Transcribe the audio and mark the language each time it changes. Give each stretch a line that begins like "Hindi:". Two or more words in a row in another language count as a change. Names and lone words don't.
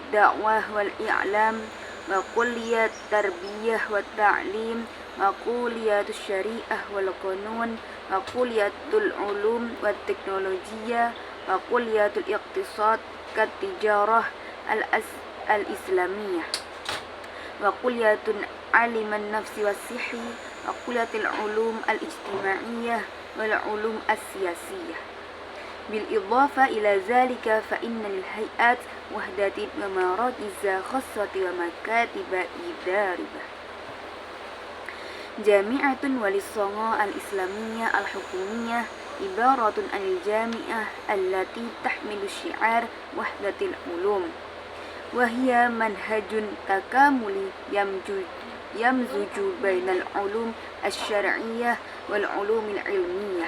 Arabic: الدعوة والإعلام وكلية التربية والتعليم وكلية الشريعة والقانون وكلية العلوم والتكنولوجيا وكلية الاقتصاد والتجارة الإسلامية وكلية علم النفس والصحة وكلية العلوم الاجتماعية والعلوم السياسية. بالإضافة إلى ذلك فإن الهيئات وحدات ومراكز خاصة ومكاتب إدارية. جامعة واليسونجو الإسلامية الحكومية عبارة عن الجامعة التي تحمل شعار وحدة العلوم وهي منهج تكاملي يمزج بين العلوم الشرعية والعلوم العلمية.